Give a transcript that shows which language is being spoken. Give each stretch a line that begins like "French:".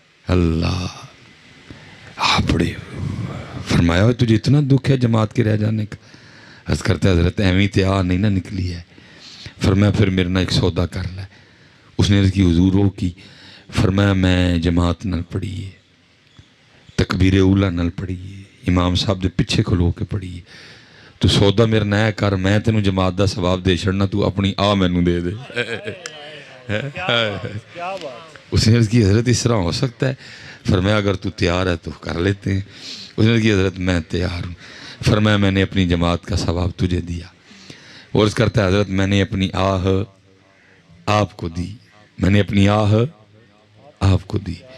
Urdu: اللہ بڑے فرمایا تجھے اتنا دکھ ہے جماعت کے رہ جانے کا. عرض کرتا حضرت
Punjabi: ایویں تے آہ نہیں نہ نکلی ہے.
Urdu: فرمایا پھر میرے نہ ایک سودا کر لے. اس نے عرض کی حضور ہو کی. فرمایا
Punjabi: میں جماعت نل پڑھی ہے، تکبیر اولا نل پڑھی ہے، امام صاحب دے پیچھے کھلو کے پڑھی ہے. تو سودا میرا نیا کر، میں تینوں جماعت دا ثواب دے چھڑنا، تو اپنی آ مینوں دے دے.
Urdu: اس نے عرض کی حضرت اس طرح ہو سکتا ہے؟ فرمایا اگر تو تیار ہے تو کر لیتے ہیں. اس نے عرض کی حضرت میں تیار ہوں. فرمایا میں نے اپنی جماعت کا ثواب تجھے دیا. اور عرض کرتا ہے حضرت میں نے اپنی آہ آپ کو دی، میں نے اپنی آہ آپ کو دی.